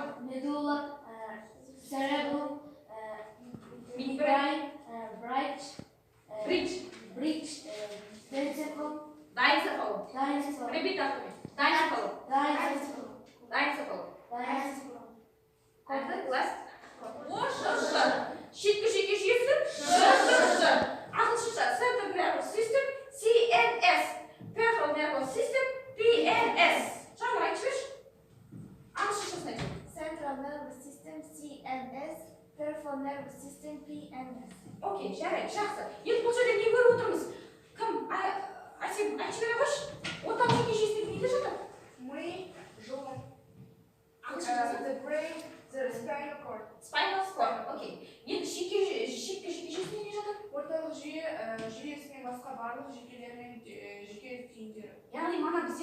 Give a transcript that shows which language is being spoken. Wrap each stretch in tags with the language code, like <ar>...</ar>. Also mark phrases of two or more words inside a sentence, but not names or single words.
<en>medulla, cerebellum, midbrain, bridge, densicle, diencephalon. Repeat after me. Diencephalon. Last.</en> <kk>Шеткі жүйке жүйесі. Ағылшынша</kk> <en>Central Nervous System, CNS. Peripheral Nervous System, PNS.</en> <kk>Жаңа айтшы. Ағылшыншасын айтшы.</kk> <en>Central Nervous System, CNS, Peripheral Nervous System, PNS.</en> <kk>Окей, жарайды, жақсы. Енді бұл жерде не көріп отырмыз? Кім? Айтшы бере қойшы. Орталық жүйке жүйесінде не де жатыр? Мы, жол, Ағылшыншасы.</kk> <en>the brain, the spinal cord. Spinal cord.</en> <kk>Окей. Енді шеткі жүйке жүйесінде не жатыр? Орталық жүйе, жүйесінің басқа барлық жүйкелермен жүйке түйіндері. Яғни мана бізде</kk>